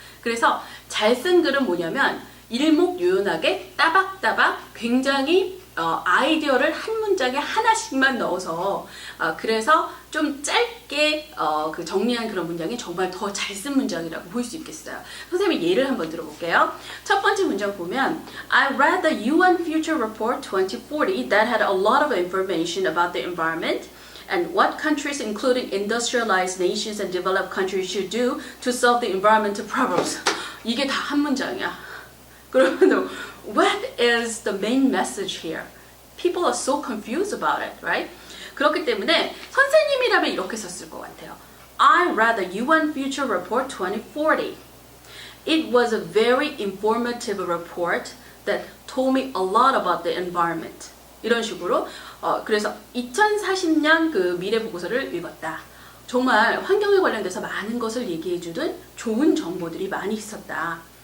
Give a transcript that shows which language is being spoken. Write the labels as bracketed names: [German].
[Korean] 그래서 잘 쓴 글은 뭐냐면 일목요연하게 따박따박 굉장히 아이디어를 한 문장에 하나씩만 넣어서 그래서 좀 짧게 그 정리한 그런 문장이 정말 더 잘 쓴 문장이라고 볼 수 있겠어요. 선생님이 예를 한번 들어볼게요. 첫 번째 문장 보면 [English] I read the UN Future Report 2040 that had a lot of information about the environment and what countries including industrialized nations and developed countries should do to solve the environmental problems. [Korean] 이게 다 한 문장이야. 그러면 [English] what is the main message here? People are so confused about it, right? [Korean] 그렇기 때문에 선생님이라면 이렇게 썼을 것 같아요. [English] I read the UN Future Report 2040. It was a very informative report that told me a lot about the environment. [Korean] 이런 식으로 그래서 2040년 그 미래 보고서를 읽었다. 정말 환경에 관련돼서 많은 것을 얘기해주는 좋은 정보들이 많이 있었다.